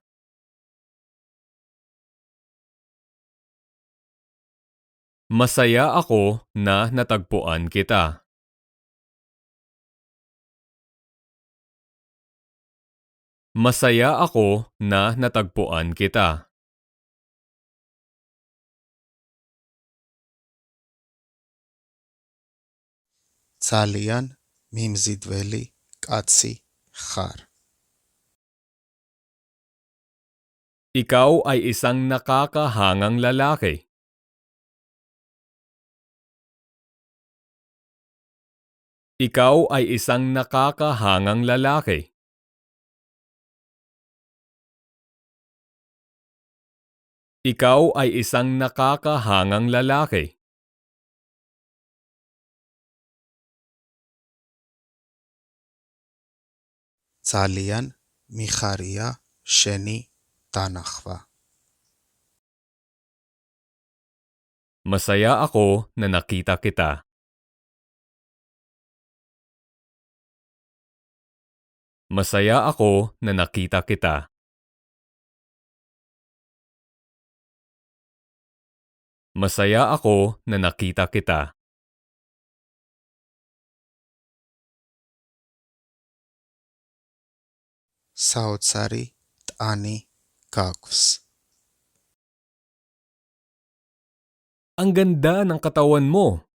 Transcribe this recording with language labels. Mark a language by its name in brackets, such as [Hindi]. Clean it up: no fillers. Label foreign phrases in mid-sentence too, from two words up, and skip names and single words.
[Filipino] Masaya ako na natagpuan kita. Masaya ako na natagpuan kita. [Georgian] ძალიან მიმზიდველი კაცი ხარ. [Filipino] Ikaw ay isang nakakahangang lalaki. Ikaw ay isang nakakahangang lalaki. Ikaw ay isang nakakahangang lalaki. [Georgian] ძალიან მიხარია შენი დანახვა. [Filipino] Masaya ako na nakita kita. Masaya ako na nakita kita. Masaya ako na nakita kita. [Georgian] საოცარი ტანი გაქვს. [Filipino] Ang ganda ng katawan mo.